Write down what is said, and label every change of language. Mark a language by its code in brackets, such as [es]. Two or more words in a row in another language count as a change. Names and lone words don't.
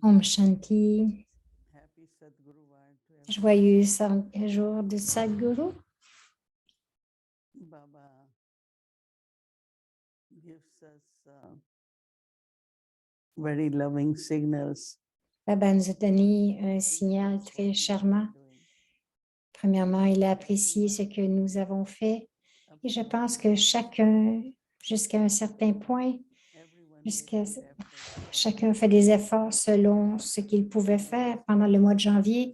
[sa] Om Shanti. [en] Happy Sadguru Vartha. [fr] Joyeux jour de Sadhguru. [en] Baba gives us very loving signals. [fr] Baba nous a donné un signal très charmant. Premièrement, il a apprécié ce que nous avons fait et je pense que chacun, jusqu'à un certain point, chacun fait des efforts selon ce qu'il pouvait faire pendant le mois de janvier.